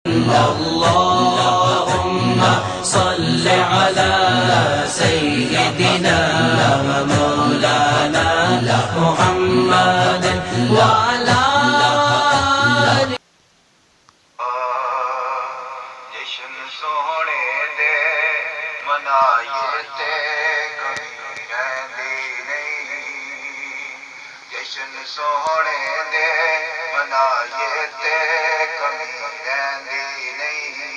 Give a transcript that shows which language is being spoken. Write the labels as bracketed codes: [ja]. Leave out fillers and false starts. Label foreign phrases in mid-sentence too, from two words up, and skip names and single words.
[ar] اللهم صل على سيدنا ومولانا محمد وعلى [pa] ਜਸ਼ਨ ਸੋਹਣੇ ਦੇ ਮਨਾਏ ਤੇ ਕਮੀ ਰਹਿੰਦੀ ਨਹੀਂ। ਜਸ਼ਨ ਸੋਹਣੇ ਦੇ ਮਨਾਏ ਤੇ ਕਮੀ ਰਹਿੰਦੀ ਨਹੀਂ।